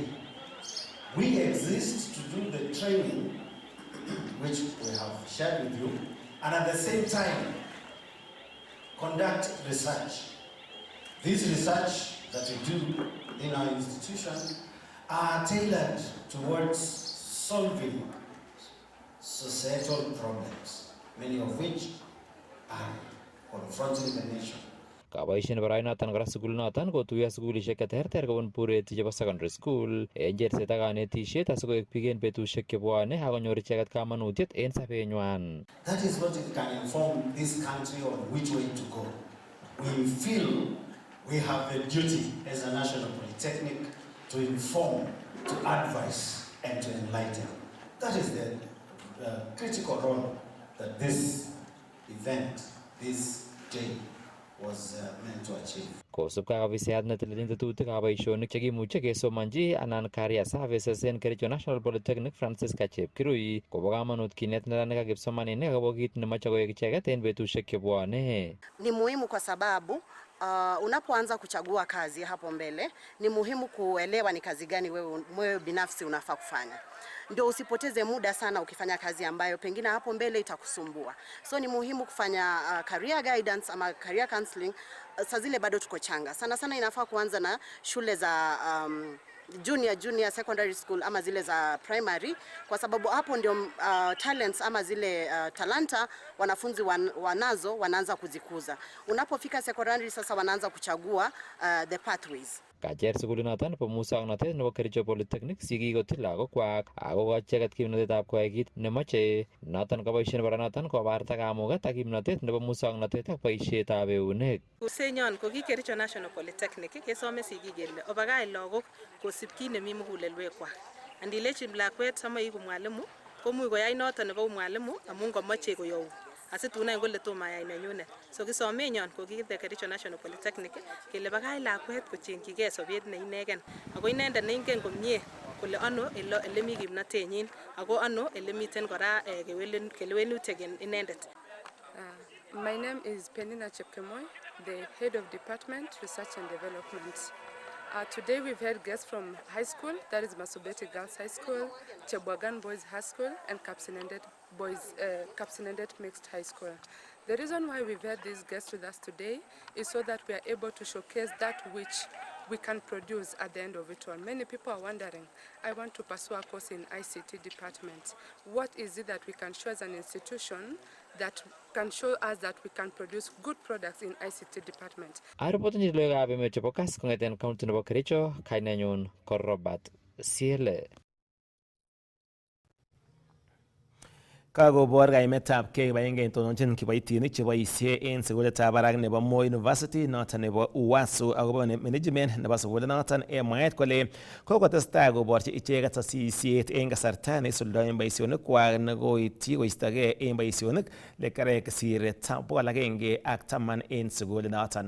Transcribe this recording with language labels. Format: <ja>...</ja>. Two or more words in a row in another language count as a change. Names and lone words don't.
<en>We exist to do the training, which we have shared with you, and at the same time, conduct research. This research that we do in our institution are tailored towards solving societal problems, many of which are confronting the nation.</en> <kln>Kaboisien boroinoton kora sukulinoton kotuiyo sukulishek cheterter kobun buret chebo</kln> <en>secondary school</en> <kln>en cherset ak kanetisiet asikoek biik en betusiek chebwone ak konyor icheket kamanutiet en sobenywan.</kln> <en>That is what it can inform this country on which way to go. We feel we have a duty as a national polytechnic to inform, to advise, and to enlighten. That is the critical role that this event, this day, was meant to achieve.</en> <kln>Kosubkei ak ofisiat netelelchin tetutikab boisionik chekimuche kesomanji anan</kln> <en>career services</en> <kln>en Kericho National Polytechnic Francisca Chepkirui kobo kamanut kinet neranik ak kipsomaninik akobo kit nemoche koek icheket en betusiek chebwone.</kln> <sw>Ni muhimu kwa sababu unapoanza kuchagua kazi hapo mbele ni muhimu kuelewa ni kazi gani wewe binafsi unafaa kufanya. Ndio usipoteze muda sana ukifanya kazi ambayo pengine hapo mbele itakusumbua. So ni muhimu kufanya</sw> <en>career guidance</en> <sw>ama</sw> <en>career counseling</en> <sw>saa zile bado tuko changa. Sana inafaa kuanza na shule za</sw> <en>junior secondary school</en> <sw>ama zile za primary, kwa sababu hapo ndio talents ama zile talanta wanafunzi wanaanza kuzikuza. Unapofika secondary sasa wanaanza kuchagua</sw> <en>the pathways.</en> <kln>Kacher sukulinoton nebo musoknotet nebo Kericho Polytechnic sikikotil lagokwak akokochi icheket kimnotetab koyai kit nemoche, noton koboisien boronoton kobarta kamuget ak kimnotet nebo musoknotet ak boisietab eunek. Kusenyon ko ki Kericho National Polytechnic kesome sigik kele obakach lagok kosib kit nemi mugulelwekwak. Andilechi lakwet samoiku mwalimu komuch koyai noton nebo mwalimu amun komoche koyou asitun any kole tomo ayai nenyunet. So kisomenyon ko kikite Kericho National Polytechnic kele bakach lakwet kochengchigei sobet ne inegen ako inendet ne ingen komie kole ano ele mi kimnotenyin ako ano ele miten kora kewelutik en inendet.</kln> <en>My name is Penina Chepkemoy, the head of Department Research and Development. Today we've had guests from high school, that is Masubeti Girls High School, Chebwagan Boys High School, and Kapsinendet Mixed High School. The reason why we've had these guests with us today is so that we are able to showcase that which we can produce at the end of it all. Many people are wondering, I want to pursue a course in ICT department. What is it that we can show as an institution that can show us that we can produce good products in ICT department?</en> <kln>Aripoten logoiwekab emet chebo Kass kong'eten county nebo Kericho, kainenyun ko Robert Siele. Kakobor kaimetab kei kibagenge tononjin kiboitinik cheboisie en sukulitab barak nebo Moi University noton nebo UWASU akobo management nebo sukulinoton en mwaet kole kokotestai koborchi icheket sasisiet en kasarta neisuldoen boisionikwak nekoityi koistogei en boisionik lekerek kesir 110 en sukulinoton.</kln>